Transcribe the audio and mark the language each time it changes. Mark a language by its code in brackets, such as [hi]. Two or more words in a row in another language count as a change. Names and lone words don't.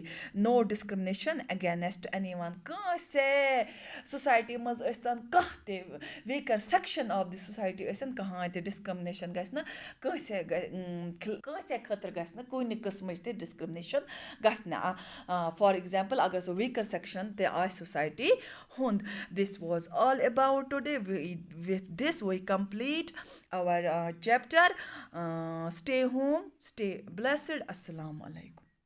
[en] no discrimination against any one. [ks] کٲنٛسے سوسایٹی منٛز ٲسۍتَن کانٛہہ تہِ [en] weaker section of the society [ks] ٲسِن کٕہۭنۍ تہِ ڈِسکرٛمنیشَن گژھِ نہٕ کٲنٛسے خٲطرٕ گژھِ نہٕ کُنہِ قٕسمٕچ تہِ ڈِسکرٛمنیشَن گژھِ نہٕ. فار ایٚگزامپٕل اگر سُہ [en] weaker section [ks] تہِ آسہِ سوسایٹی ہُنٛد. [en] this was all about today. with this we complete our chapter. Stay home, stay blessed. [ar] السلام عليكم.